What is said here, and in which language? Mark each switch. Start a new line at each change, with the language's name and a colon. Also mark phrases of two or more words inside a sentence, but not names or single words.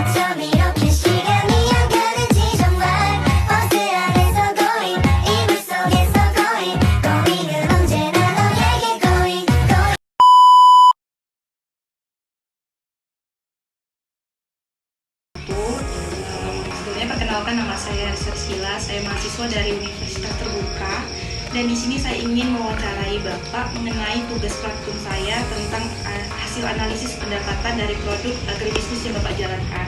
Korean: 밤 이렇게 시간이 안 가는지 정말 버스 안에서 going 이불 속에서 going은 언제나 너에게 going
Indonesian: Sebelumnya perkenalkan nama saya Sersila, saya mahasiswa dari Universitas Terbuka dan di sini saya ingin mewawancarai Bapak mengenai tugas praktikum saya tentang hasil analisis pendapatan dari produk agribisnis yang Bapak jalankan.